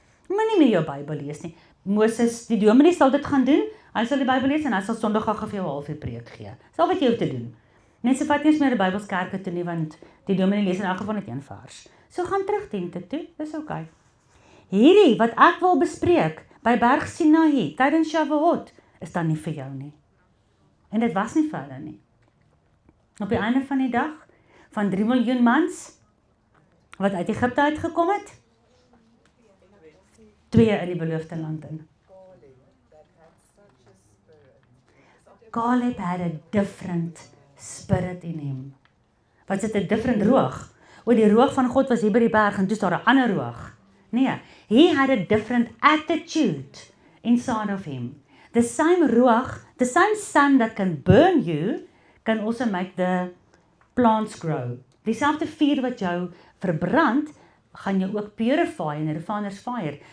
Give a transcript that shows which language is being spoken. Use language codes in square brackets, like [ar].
[af] Moenie meer jou Bybel lees nie. Moses, die dominee sal dit gaan doen, hy sal die Bybel lees en hy sal Sondag vir jou 'n halfuur preek gee. Dis al wat jy hoef te doen. Mense vat nie eens meer 'n Bybelskerke toe nie, want die dominee lees in elk geval net een vers. So gaan terug tente toe, dis oukei. Hierdie wat ek wil bespreek by Berg Sinaï tydens Shavuot is dan nie vir jou nie. En dit was nie vir hulle nie. Op die einde van die dag, van 3 miljoen mans wat uit Egipte uitgekom het, 2 in die beloofde land in. [en] Caleb had a different spirit in him. [af] Wat is 'n different roog? O, die roog van God was hier by die berg en toe is daar 'n ander roog. [en] Nee, he had a different attitude inside of him. The same roog, the same sun that can burn you, can also make the plants grow. [af] Dieselfde vuur wat jou verbrand, gaan jou ook purify in 'n [en] refiner's fire.